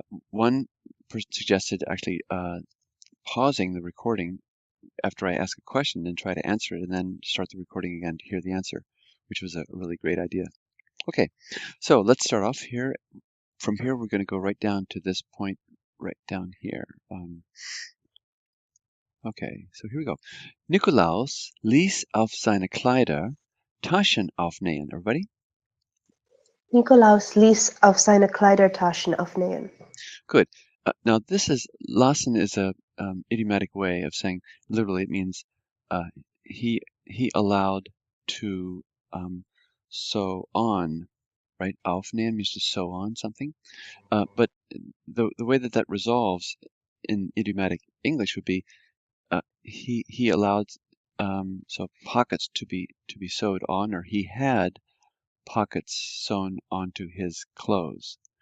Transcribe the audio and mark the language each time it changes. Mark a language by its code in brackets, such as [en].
[en] One person suggested actually pausing the recording after I ask a question and try to answer it, and then start the recording again to hear the answer, which was a really great idea. Okay, so let's start off here. From here, we're going to go right down to this point right down here. Okay, so here we go. [de] Nikolaus ließ auf seine Kleider Taschen aufnähen. [en] Everybody? [de] Nikolaus ließ auf seine Kleider Taschen aufnähen. [en] Good. Now this is, lassen is a idiomatic way of saying, literally it means he allowed to sew on, right? Aufnähen means to sew on something. But the way that resolves in idiomatic English would be he allowed so pockets to be sewed on, or he had pockets sewn onto his clothes.